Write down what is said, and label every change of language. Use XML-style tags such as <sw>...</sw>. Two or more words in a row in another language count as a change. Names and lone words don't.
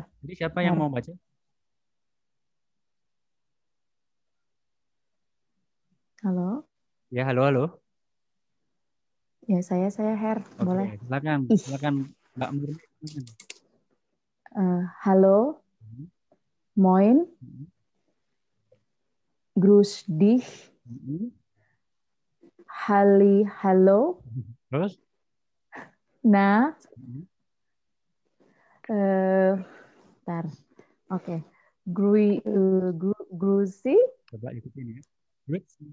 <id>Jadi siapa yang Har. mau baca? Halo. Ya, halo. Ya saya Her. Oke, Boleh. silakan Mbak Murni. Halo. Moin.</id> <de>Grüß dich.</de> <id>Halo. Terus? Nah. Bentar. Oke. Grusi. Coba ikutin ya. Grüezi.</id>